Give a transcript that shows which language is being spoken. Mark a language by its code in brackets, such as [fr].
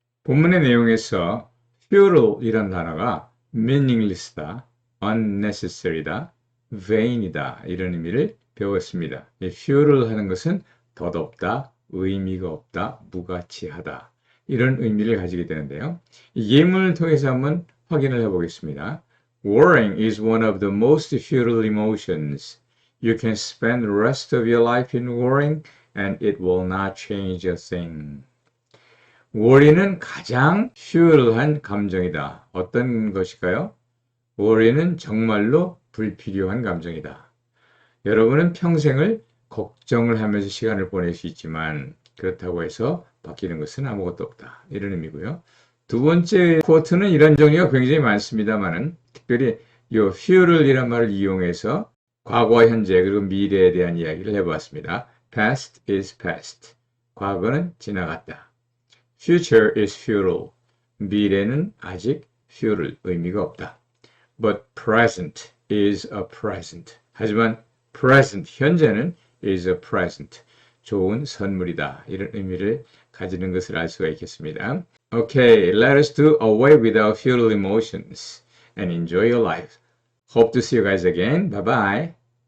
[ko] 본문의 내용에서 futil이란 단어가 meaningless다, unnecessary다, vain이다 이런 의미를 배웠습니다. futile 하는 것은 덧없다, 의미가 없다, 무가치하다 이런 의미를 가지게 되는데요. 이 예문을 통해서 한번 확인을 해보겠습니다. [en] Worrying is one of the most futile emotions. You can spend the rest of your life in worrying and it will not change a thing. [ko] worry는 가장 futile 감정이다. 어떤 것일까요? worry는 정말로 불필요한 감정이다. 여러분은 평생을 걱정을 하면서 시간을 보낼 수 있지만 그렇다고 해서 바뀌는 것은 아무것도 없다. 이런 의미고요. 두 번째 쿼트는 이런 종류가 굉장히 많습니다만은 특별히 이 future이란 말을 이용해서 과거, 현재 그리고 미래에 대한 이야기를 해보았습니다. [en] Past is past. [ko] 과거는 지나갔다. [en] Future is futile. [ko] 미래는 아직 futile, 의미가 없다. [en] But present is a present. [ko] 하지만 [en] present, [ko] 현재는 [en] is a present. [ko] 좋은 선물이다. 이런 의미를 가지는 것을 알 수가 있겠습니다. [en] Okay, let us do away with our futile emotions and enjoy your life. Hope to see you guys again. Bye-bye.